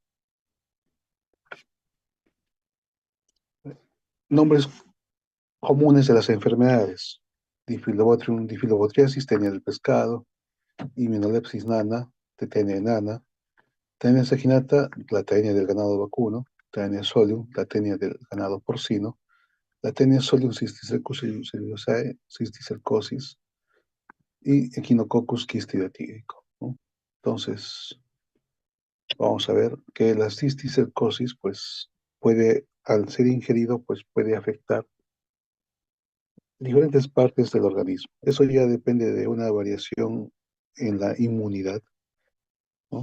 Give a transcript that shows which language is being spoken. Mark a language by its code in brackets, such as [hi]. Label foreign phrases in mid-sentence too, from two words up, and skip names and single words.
[es] Nombres comunes de las enfermedades: Diphyllobotrium, Diphyllobotriasis, tenia del pescado, Immunolepsis nana, tetenia enana, tenia saginata, la tenia del ganado vacuno, tenia solium, la tenia del ganado porcino, la tenia solium cisticercosis y Echinococcus quistidiotídico, ¿no? Entonces, vamos a ver que la cisticercosis, pues, puede, al ser ingerido, pues puede afectar diferentes partes del organismo. Eso ya depende de una variación en la inmunidad, ¿no?